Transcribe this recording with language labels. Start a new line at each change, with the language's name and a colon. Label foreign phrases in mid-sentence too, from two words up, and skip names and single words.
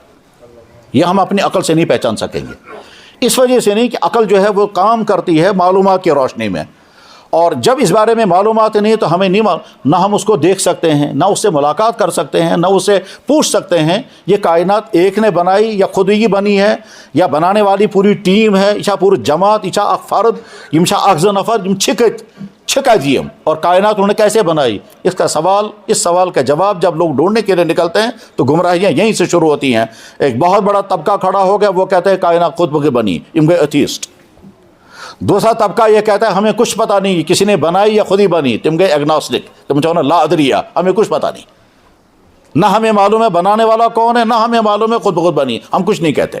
Urdu: یہ ہم اپنی عقل سے نہیں پہچان سکیں گے. اس وجہ سے نہیں کہ عقل جو ہے وہ کام کرتی ہے معلومات کی روشنی میں, اور جب اس بارے میں معلومات نہیں تو ہمیں نہیں نہ ہم اس کو دیکھ سکتے ہیں, نہ اس سے ملاقات کر سکتے ہیں, نہ اسے پوچھ سکتے ہیں یہ کائنات ایک نے بنائی یا خود ہی بنی ہے, یا بنانے والی پوری ٹیم ہے, یا پوری جماعت, یا اک فرد,
Kashmiri: یم اک زٕ نفر یم چھکا جیم,
Urdu: اور کائنات انہوں نے کیسے بنائی. اس سوال کا جواب جب لوگ ڈھونڈنے کے لیے نکلتے ہیں تو گمراہیاں یہیں سے شروع ہوتی ہیں. ایک بہت بڑا طبقہ کھڑا ہو گیا, وہ کہتے ہیں کائنات خود بخود بنی,
Kashmiri: یم گئے ایتھیسٹ.
Urdu: دوسرا طبقہ یہ کہتا ہے ہمیں کچھ پتہ نہیں کسی نے بنائی یا خود ہی بنی,
Kashmiri: تم گئے ایگنوسٹک,
Urdu: تم چاہو نا
Arabic: لا ادریہ,
Urdu: ہمیں کچھ پتہ نہیں, نہ ہمیں معلوم ہے بنانے والا کون ہے, نہ ہمیں معلوم ہے خود بخود بنی, ہم کچھ نہیں کہتے.